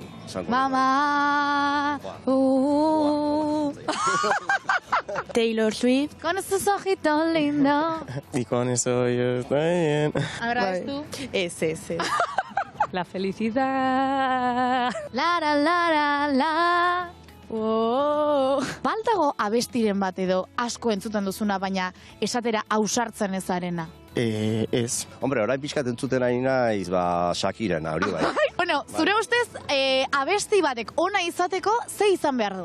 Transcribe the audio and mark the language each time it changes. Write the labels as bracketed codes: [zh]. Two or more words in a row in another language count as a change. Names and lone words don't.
[es] Mama, Taylor Swift. Con esos ojitos lindos. Y con eso yo estoy bien. Ahora ves tú. Ese. La felicidad. La. [eu] Baldago abestiren bat edo asko entzuten duzuna, baina esatera ausartzen ezarena. Ez. Hombre, orain pixkat entzuten ari naiz, Shakirana, hori bai. Bueno, zure ustez, abesti batek ona izateko, ze izan behar du?